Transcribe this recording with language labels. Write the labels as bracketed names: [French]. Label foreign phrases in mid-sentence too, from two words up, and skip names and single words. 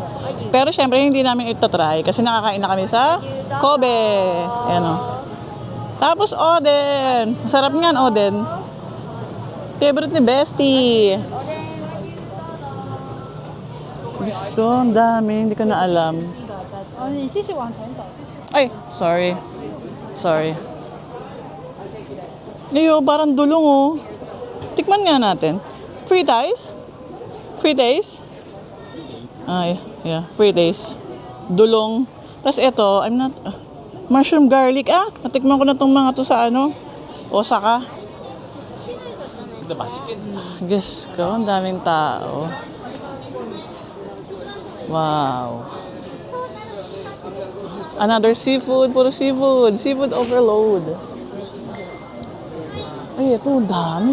[Filipino] Pero syempre, hindi namin ito try kasi nakakain na kami sa Kobe. Ayan oh. Tapos Oden. Masarap niyan, Oden. Favorite ni Bestie. Gusto, ang dami. Hindi ko na alam. [Chinese] 你继续往前走。 [Filipino] Ay, sorry. Sorry. Ayo, parang dulong oh. Tikman nga natin. [English] Free ties? Free taste? Ay, yeah. Free taste. [Filipino] Dulong. Tapos ito, [English] I'm not... mushroom garlic. [Filipino] Natikman ko na tong mga to sa Osaka. Guess ko, ang daming tao. [English] Wow. Another seafood. Puro seafood. Seafood overload. [Filipino] Ay, ito. Ang dami.